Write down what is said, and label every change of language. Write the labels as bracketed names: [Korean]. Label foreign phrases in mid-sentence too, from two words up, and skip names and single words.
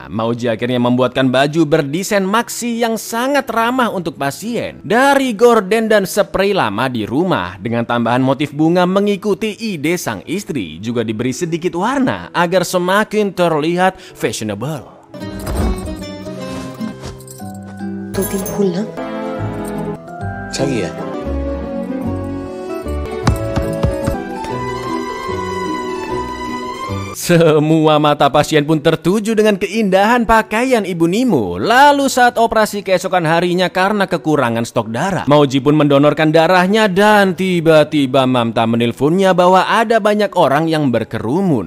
[Indonesian] Mauji akhirnya membuatkan baju berdesain maxi yang sangat ramah untuk pasien dari gorden dan spray lama di rumah dengan tambahan motif bunga mengikuti ide sang istri. Juga diberi sedikit warna agar semakin terlihat fashionable. [Hindi] 2-3 फूल ना अच्छा किया। [Indonesian] Semua mata pasien pun tertuju dengan keindahan pakaian Ibu Nimo. Lalu saat operasi keesokan harinya karena kekurangan stok darah, Mauji pun mendonorkan darahnya dan tiba-tiba Mamta menelponnya bahwa ada banyak orang yang berkerumun.